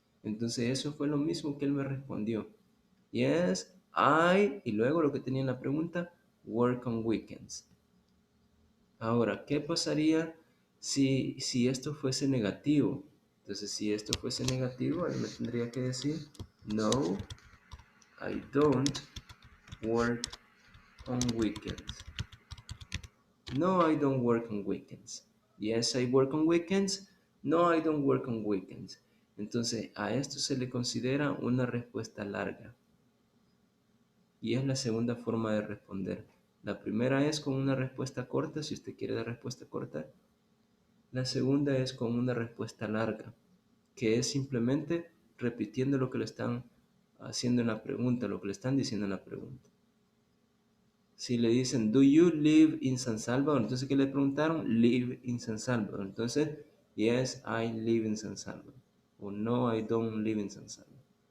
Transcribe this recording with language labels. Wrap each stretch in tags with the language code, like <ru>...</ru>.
<es>Entonces eso fue lo mismo que él me respondió.</es> <en>Yes, I,</en> <es>y luego lo que tenía en la pregunta,</es> <en>work on weekends.</en> <es>Ahora, ¿qué pasaría si esto fuese negativo? Entonces, si esto fuese negativo, ahí me tendría que decir,</es> <en>no, I don't work on weekends. No, I don't work on weekends. Yes, I work on weekends. No, I don't work on weekends.</en> <es>Entonces, a esto se le considera una respuesta larga. Y es la segunda forma de responder. La primera es con una respuesta corta, si usted quiere dar respuesta corta. La segunda es con una respuesta larga, que es simplemente repitiendo lo que le están haciendo en la pregunta, lo que le están diciendo en la pregunta. Si le dicen,</es> <en>do you live in San Salvador?</en> <es>Entonces, ¿qué le preguntaron?</es> <en>Live in San Salvador. Entonces, yes, I live in San Salvador. O no, I don't live in San Salvador.</en>